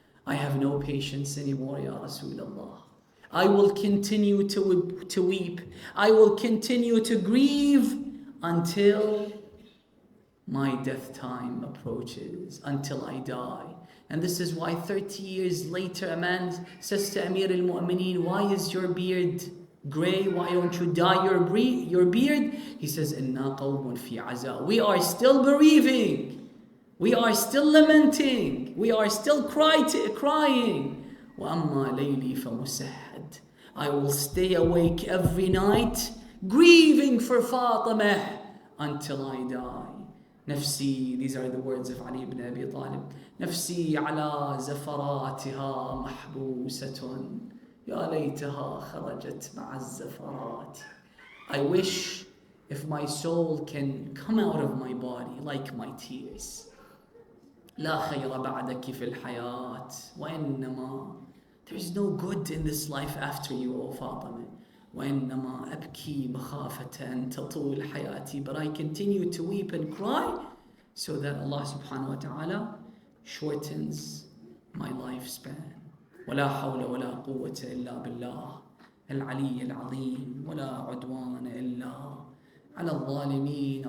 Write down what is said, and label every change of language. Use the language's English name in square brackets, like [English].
[English] I have no patience anymore, Ya Rasulullah. I will continue to weep. I will continue to grieve until my death time approaches until I die. And this is why 30 years later a man says to Amir al-Mu'mineen, why is your beard grey? Why don't you dye your beard? He says, [Arabic] إِنَّا قَوْمٌ فِي عَزَاءٍ. [English] We are still bereaving. We are still lamenting. We are still crying. [Arabic] وَأَمَّا لَيْلِي فَمُسَهَّدْ. [English] I will stay awake every night, grieving for Fatima until I die. [Arabic] نفسي, [English] these are the words of Ali ibn Abi Talib. [Arabic] نفسي على زفراتها محبوسة يا ليتها خرجت مع الزفرات. [English] I wish if my soul can come out of my body like my tears. [Arabic] لا خير بعدك في الحياة وإنما, [English] there's no good in this life after you, O Fatima. [Arabic] وإنما أبكي مخافة أن تطول حياتي. [English] But I continue to weep and cry so that Allah subhanahu wa ta'ala shortens my lifespan. [Arabic] ولا حول ولا قوة إلا بالله العلي العظيم ولا عدوان إلا على الظالمين.